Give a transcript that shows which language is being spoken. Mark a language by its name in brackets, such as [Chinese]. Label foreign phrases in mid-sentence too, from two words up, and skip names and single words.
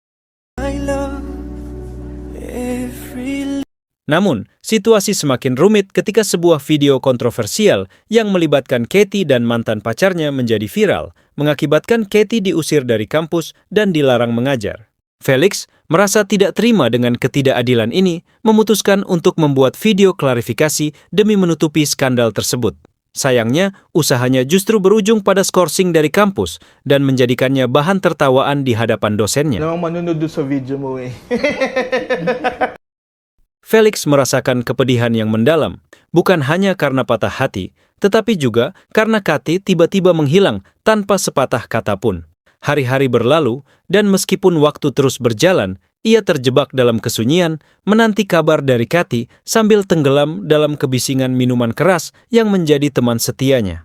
[Indonesian] Namun, situasi semakin rumit ketika sebuah video kontroversial yang melibatkan Katie dan mantan pacarnya menjadi viral, mengakibatkan Katie diusir dari kampus dan dilarang mengajar. Felix merasa tidak terima dengan ketidakadilan ini, memutuskan untuk membuat video klarifikasi demi menutupi skandal tersebut. Sayangnya, usahanya justru berujung pada skorsing dari kampus dan menjadikannya bahan tertawaan di hadapan dosennya. [Filipino] Namang manunod doon sa video mo eh. [Indonesian] Felix merasakan kepedihan yang mendalam, bukan hanya karena patah hati, tetapi juga karena Kate tiba-tiba menghilang tanpa sepatah kata pun. Hari-hari berlalu, dan meskipun waktu terus berjalan, ia terjebak dalam kesunyian, menanti kabar dari Kate sambil tenggelam dalam kebisingan minuman keras yang menjadi teman setianya.